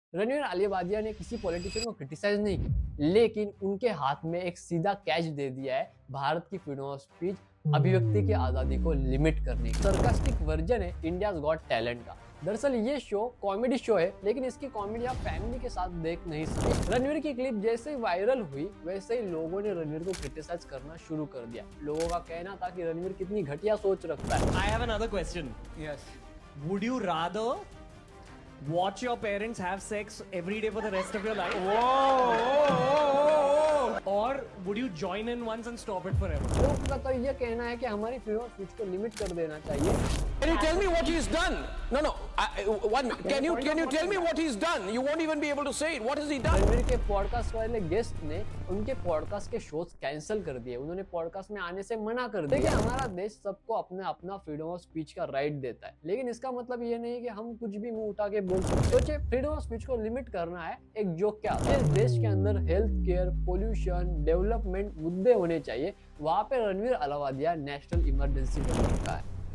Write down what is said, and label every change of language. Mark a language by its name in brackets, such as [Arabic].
[Hindi] रणवीर अलीवादिया ने किसी पॉलिटिशियन को क्रिटिसाइज नहीं किया, लेकिन उनके हाथ में एक सीधा कैच दे दिया है भारत की फ्रीडम ऑफ स्पीच, अभिव्यक्ति की आजादी को लिमिट करने का। सरकास्टिक वर्जन है इंडियाज गॉट टैलेंट का। दरअसल ये शो कॉमेडी शो है, लेकिन इसकी कॉमेडी आप फैमिली के साथ देख नहीं सकते। रणवीर की क्लिप जैसे ही वायरल हुई, वैसे ही लोगों ने रणवीर को क्रिटिसाइज करना शुरू कर दिया। लोगों का कहना था कि रणवीर कितनी घटिया सोच रखता है। [English] I have another question. Yes. Would you rather watch your parents have sex every day for the rest of your life? Or would you join in once and stop it forever? [Hindi] लोगों का तो ये कहना है कि हमारी freedom of speech को limit कर देना चाहिए। [English] Can you tell me what he's done? No. 1 minute. Can you tell me what he's done? You won't even be able to say it. What has he done? [Hindi] Ranveer के podcast वाले guest ने उनके podcast के shows cancel कर दिए। उन्होंने podcast में आने से मना कर दिया। देखिए, हमारा देश सबको अपने अपना फ्रीडम ऑफ स्पीच का राइट देता है, लेकिन इसका मतलब ये नहीं कि हम कुछ भी मुंह उठा के बोल सकते। सोचिए, फ्रीडम ऑफ स्पीच को लिमिट करना है एक जोक क्या है। जिस देश के अंदर हेल्थ केयर, पोल्यूशन, डेवलपमेंट मुद्दे होने चाहिए, वहाँ पे रणवीर अलावादिया नेशनल इमरजेंसी बन चुका है।